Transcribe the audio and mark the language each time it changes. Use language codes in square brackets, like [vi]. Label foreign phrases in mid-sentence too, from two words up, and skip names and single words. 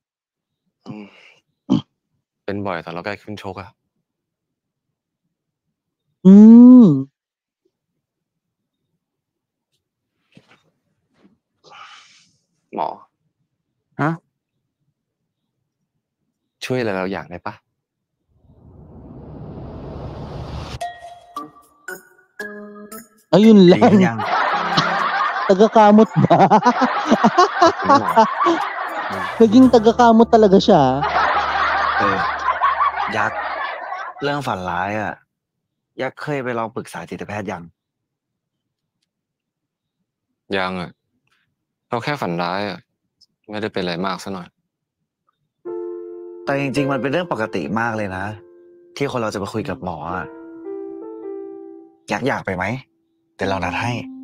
[th] เป็นบ่อยตอนเราใกล้ขึ้นชกอะหมอฮะช่วยอะไรเราอย่างได้ปะ [tl] Ayun lang. Tagakamot ba? Naging tagakamot talaga siya. [th] ยักษ์เรื่องฝันร้ายยักษ์เคยไปลองปรึกษาจิตแพทย์ยัง อะเราแค่ฝันร้ายไม่ได้เป็นอะไรมากซะหน่อย แต่จริงๆมันเป็นเรื่องปกติมากเลยนะที่คนเราจะไปคุยกับหมอยักษ์อยากไปไหมเดี๋ยวเรานัดให้